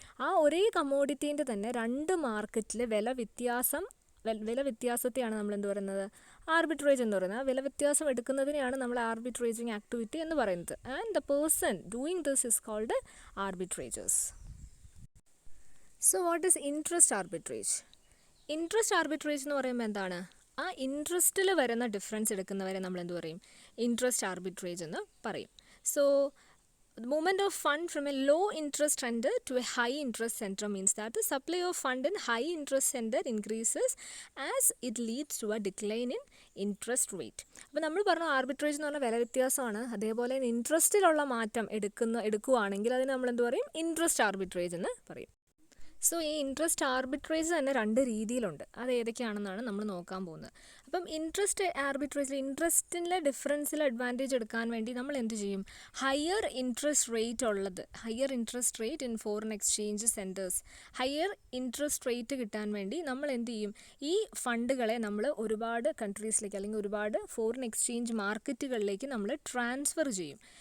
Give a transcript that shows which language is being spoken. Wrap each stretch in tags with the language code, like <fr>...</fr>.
<ml>ആ ഒരേ കമ്മോഡിറ്റീൻ്റെ തന്നെ രണ്ട് മാർക്കറ്റിലെ വില വ്യത്യാസത്തെയാണ് നമ്മൾ എന്ത് പറയുന്നത്, ആർബിട്രേജ് എന്ന് പറയുന്നത്. ആ വില വ്യത്യാസം എടുക്കുന്നതിനെയാണ് നമ്മൾ ആർബിട്രേജിങ് ആക്ടിവിറ്റി എന്ന് പറയുന്നത്.</ml> <en>And the person doing this is called arbitrageurs. So what is interest arbitrage?</en> <ml>Interest arbitrage എന്ന് പറയുമ്പോൾ എന്താണ്, ആ ഇൻട്രസ്റ്റിൽ വരുന്ന ഡിഫറൻസ് എടുക്കുന്നവരെ നമ്മൾ എന്ത് പറയും, ഇൻട്രസ്റ്റ് ആർബിട്രേജ് എന്ന് പറയും.</ml> <en>So movement of fund from a low interest center to a high interest center means that the supply of fund in high interest center increases as it leads to a decline in interest rate.</en> <ml>അപ്പോൾ നമ്മൾ പറഞ്ഞു arbitrage എന്ന് പറഞ്ഞാൽ വില വ്യത്യാസമാണ്. അതേപോലെ ഇൻട്രസ്റ്റിലുള്ള മാറ്റം എടുക്കുകയാണെങ്കിൽ അതിന് നമ്മൾ എന്ത് പറയും, ഇൻട്രസ്റ്റ് ആർബിട്രേജ് എന്ന് പറയും. സോ ഈ ഇൻട്രസ്റ്റ് ആർബിട്രേജ് തന്നെ രണ്ട് രീതിയിലുണ്ട്. അത് ഏതൊക്കെയാണെന്നാണ് നമ്മൾ നോക്കാൻ പോകുന്നത്. അപ്പം ഇൻട്രസ്റ്റ് ആർബിട്രേജിൽ ഇൻട്രസ്റ്റിൻ്റെ ഡിഫറൻസിൽ അഡ്വാൻറ്റേജ് എടുക്കാൻ വേണ്ടി നമ്മൾ എന്ത് ചെയ്യും,</ml> <en>higher interest rate in foreign exchange centres,</en> <ml>higher interest rate കിട്ടാൻ വേണ്ടി നമ്മൾ എന്ത് ചെയ്യും, ഈ ഫണ്ടുകളെ നമ്മൾ ഒരുപാട് കൺട്രീസിലേക്ക് അല്ലെങ്കിൽ ഒരുപാട് ഫോറിൻ എക്സ്ചേഞ്ച് മാർക്കറ്റുകളിലേക്ക് നമ്മൾ ട്രാൻസ്ഫർ ചെയ്യും.</ml>